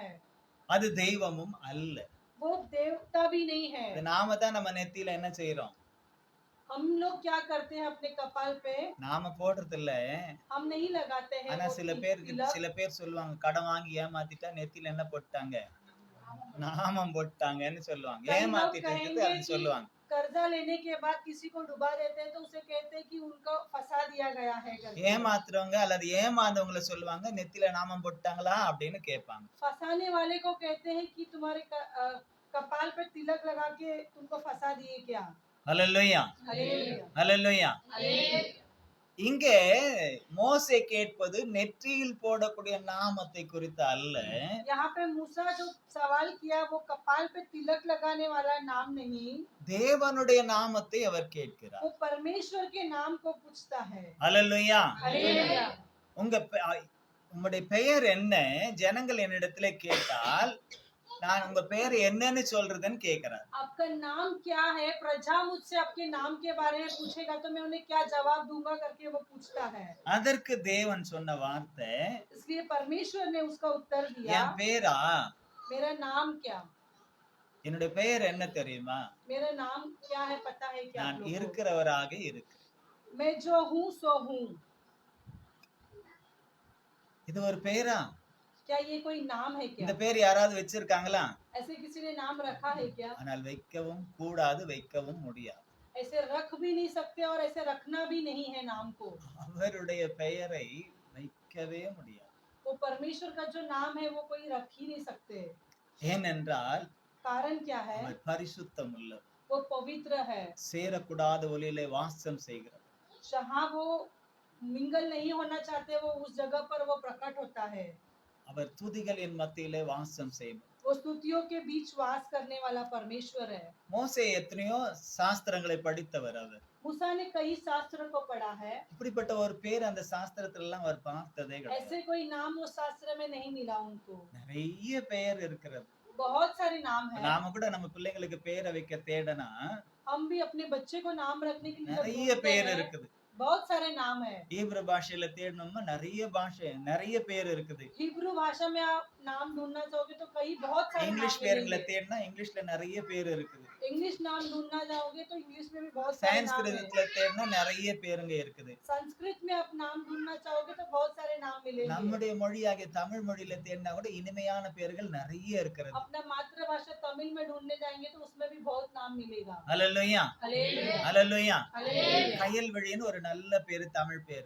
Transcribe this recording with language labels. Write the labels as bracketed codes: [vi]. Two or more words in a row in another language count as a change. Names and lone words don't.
[ta] அது தெய்வமும் அல்ல. [hi] वो देवता भी नहीं है। [ta] இந்த நாம தான் நம்ம நெத்தியில என்ன செய்யறோம்? [hi] हम लोग क्या करते हैं अपने कपाल पे? [ta] நாம போடுறது இல்ல. [hi] हम नहीं लगाते हैं। [ta] ஆனா [hi] वो [ta] சில பேர் சொல்லுவாங்க, கடன் வாங்கி ஏமாத்திட்டா நெத்தியில என்ன போட்டாங்க? நாமம் போட்டாங்கன்னு சொல்லுவாங்க. ஏமாத்திட்டு அது சொல்லுவாங்க. [hi] कर्जा लेने के बाद किसी को डुबा देते हैं तो उसे कहते हैं कि उनको फंसा दिया गया है करके। [ta] ஏமாத்துறவங்க அல்லது ஏமாந்தவங்கள சொல்லுவாங்க, நெத்தியில நாமம் போட்டாங்களா அப்படின்னு கேட்பாங்க. [hi] फंसाने वाले को कहते हैं कि तुम्हारे कपाल पे तिलक लगा के तुमको फंसा दिए क्या। [ta] ஹல்லேலூயா, [hi] हालेलुया, [ta] ஹல்லேலூயா. [hi] हालेलुया। [ta] இங்கே மோசே கேட்பது நெற்றியில் போடக்கூடிய நாமத்தை குறித்து அல்ல. [hi] यहाँ पे मूसा जो सवाल किया वो कपाल पे तिलक लगाने वाला नाम नहीं, [ta] தேவனுடைய நாமத்தை அவர் கேட்கிறார். [hi] वो परमेश्वर के नाम को पूछता है। [ta] ஹல்லேலூயா. [hi] हालेलुया। [ta] உங்களுடைய பெயர் என்ன? ஜனங்கள் என்னிடத்துல கேட்டால் நான் உங்க பெயர் என்னன்னு சொல்றதுன்னு கேக்குறார். [hi] आपका नाम क्या है? प्रजा मुझसे आपके नाम के बारे में पूछेगा तो मैं उन्हें क्या जवाब दूंगा करके वो पूछता है। [ta] அதற்கு தேவன் சொன்ன வார்த்தை, [hi] इसलिए परमेश्वर ने उसका उत्तर दिया, [ta] என் பேரா? [hi] मेरा नाम क्या? [ta] என்னுடைய பெயர் என்ன தெரியுமா? [hi] मेरा नाम क्या है पता है क्या? [ta] நான் [hi] आप लोगों को? [ta] இருக்கிறவராக இருக்கிறேன். [hi] मैं जो हूँ सो हूँ। [ta] இது ஒரு பெயரா? [hi] क्या ये कोई नाम है क्या? [ta] இந்த பேர் யாராவது வச்சிருக்காங்களா? [hi] ऐसे किसी ने नाम रखा है क्या? [ta] ஆனால் வைக்கவும் கூடாது, வைக்கவும் முடியாது. [hi] ऐसे रख भी नहीं सकते और ऐसे रखना भी नहीं है नाम को। [ta] அவருடைய பெயரை வைக்கவே முடியாது. [hi] वो परमेश्वर का जो नाम है वो कोई रख ही नहीं सकते। [ta] ஏனென்றால் [hi] कारण क्या है? [ta] அவர் பரிசுத்தம் உள்ளவர், [hi] वो पवित्र है। [ta] சேரக்கூடாத ஒளியிலே வாசம் செய்கிறார். [hi] जहाँ वो मिंगल नहीं होना चाहते वो उस जगह पर वो प्रकट होता है। [ta] அவர் துதிகளின் மத்தியிலே வாசம் செய்வார். [hi] वो स्तुतियों के बीच वास करने वाला परमेश्वर है। [ta] மோசே எத்தனையோ சாஸ்திரங்களை படித்தவர். அவர் [hi] मूसा ने कई शास्त्र को पढ़ा है, [ta] இப்படிப்பட்ட ஒரு பேர் அந்த சாஸ்திரத்துல எல்லாம் அவர் பார்த்ததே கிடையாது. [hi] ऐसे कोई नाम वो शास्त्र में नहीं मिला उनको। [ta] நிறைய பெயர் இருக்கிறது. [hi] बहुत सारे नाम है। [ta] நாம கூட நம்ம பிள்ளைங்களுக்கு பேரை வைக்க தேடனா [hi] हम भी अपने बच्चे को नाम रखने के लिए [ta] நிறைய [hi] ढूंढते [ta] பேர் [hi] हैं, [ta] இருக்குது. [hi] बहुत सारे नाम है। [ta] ஈப்ரு பாஷையில தேடணும்னா நிறைய பேர் இருக்குது. [hi] हिब्रू भाषा में आप नाम ढूंढना चाहोगे तो कई बहुत सारे [ta] இங்கிலீஷ் [hi] नाम [ta] பேருங்களை [hi] मिलेंगे। [ta] தேடினா இங்கிலீஷ்ல நிறைய பேர் இருக்குது. [hi] इंग्लिश नाम ढूंढना चाहोगे तो इंग्लिश में भी बहुत सारे नाम है। [ta] சான்ஸ்கிரிட்ல தேடினா நிறைய பேருங்க இருக்குது. [hi] संस्कृत में आप नाम ढूंढना चाहोगे तो बहुत सारे नाम मिलेंगे। [ta] நம்முடைய மொழியாகிய தமிழ் மொழியில தேடினா கூட இனிமையான பேர்கள் நிறைய இருக்கிறது. [hi] अपना मातृभाषा तमिल में ढूंढने जाएंगे तो उसमें भी बहुत नाम मिलेगा। [ta] ஹல்லேலூயா, [hi] हालेलुया, [ta] ஹல்லேலூயா. [hi] हालेलुया। [ta] கயல்வழின்னு ஒரு நல்ல பேரு, தமிழ் பேரு.